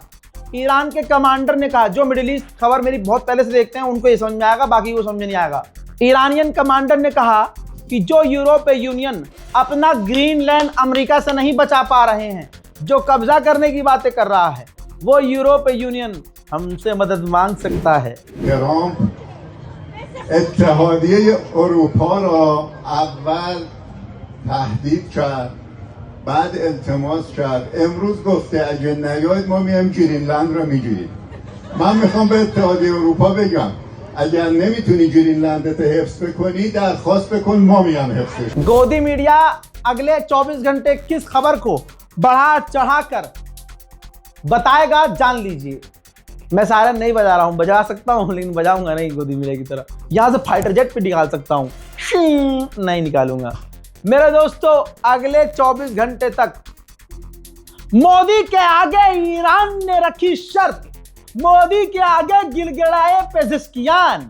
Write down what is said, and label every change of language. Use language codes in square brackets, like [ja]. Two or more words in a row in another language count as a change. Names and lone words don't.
[hi] ईरान के कमांडर ने कहा, जो मिडिल ईस्ट खबर मेरी बहुत पहले से देखते हैं उनको ये समझ में आएगा, बाकी को समझ नहीं आएगा। ईरानियन कमांडर ने कहा कि जो यूरोपीय यूनियन अपना ग्रीनलैंड अमेरिका से नहीं बचा पा रहे हैं, जो कब्जा करने की बातें कर रहा है, वो यूरोपीय यूनियन हमसे मदद मांग सकता है। [fa] اتحادیه اروپا را اول تهدید کرد، بعد التماس کرد، امروز گفته اگه نیاید ما میایم گرینلند رو میگیریم. من میخوام به اتحادیه اروپا بگم اگر نمیتونی گرینلندت حفظ بکنی درخواست بکن، ما میام حفظش. [hi] गोदी मीडिया अगले 24 घंटे किस खबर को बढ़ा चढ़ाकर बताएगा जान लीजिए। मैं सायरन नहीं बजा रहा हूं, बजा सकता हूं लेकिन बजाऊंगा नहीं गोदी मीडिया की तरह। यहां से फाइटर जेट पे निकाल सकता हूं, नहीं निकालूंगा। मेरे दोस्तों अगले 24 घंटे तक मोदी के आगे ईरान ने रखी शर्त, मोदी के आगे गिड़गिड़ाए पेजिशकियान।